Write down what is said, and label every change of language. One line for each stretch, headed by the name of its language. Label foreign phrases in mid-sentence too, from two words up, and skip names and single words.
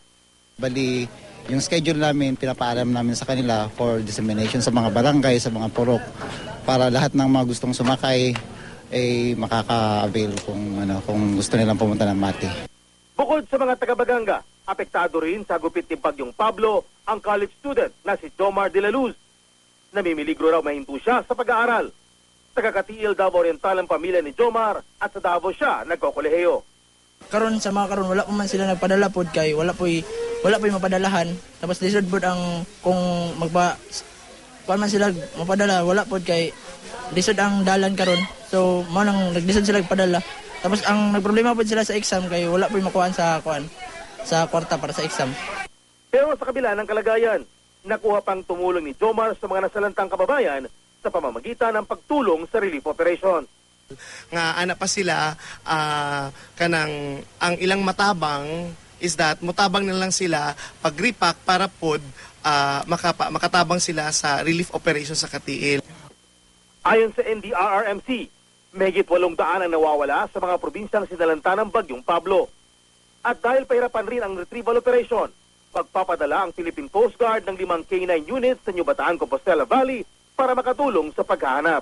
Filipino: Bali, yung schedule namin, pinapaalam namin sa kanila for dissemination sa mga barangay, sa mga purok, para lahat ng mga gustong sumakay ay makaka-avail kung gusto nilang pumunta ng Mati. Bukod sa mga taga-Baganga, apektado rin sa gupit ni Bagyong Pablo ang college student na si Jomar de la Luz. Namimiligro raw mahinto siya sa pag-aaral. Taga-Katiil, Davao Oriental ang pamilya ni Jomar at sa Davao siya nagkokolehiyo.
Cebuano: Karon sa mga karon wala pa man sila nagpadala pod kay wala po'y mapadalahan. Tapos lisod pod ang kung man sila mapadala wala pod kay lisod ang dalan karon. So mo nang naglisod sila padala. Tapos ang nagproblema pod sila sa exam kay wala po'y makuhaan sa kwarta para sa exam.
Filipino: Pero sa kabila ng kalagayan, nakuha pang tumulong ni Jomar sa mga nasalantang kababayan sa pamamagitan ng pagtulong sa
English: relief operation.
Cebuano: Nga anak pa sila kanang ang ilang matabang is that mutabang na lang sila pag-repack para pod makatabang sila sa
English: relief operation
Cebuano: sa Katiil.
Filipino: Ayon sa NDRRMC, mahigit 800 ang nawawala sa mga probinsyang sinalanta ng Bagyong Pablo. At dahil pahirapan rin ang
English: retrieval operation,
Filipino: pagpapadala ang Philippine Coast Guard ng 5 K9 units sa New Bataan, Compostela Valley para makatulong sa paghahanap.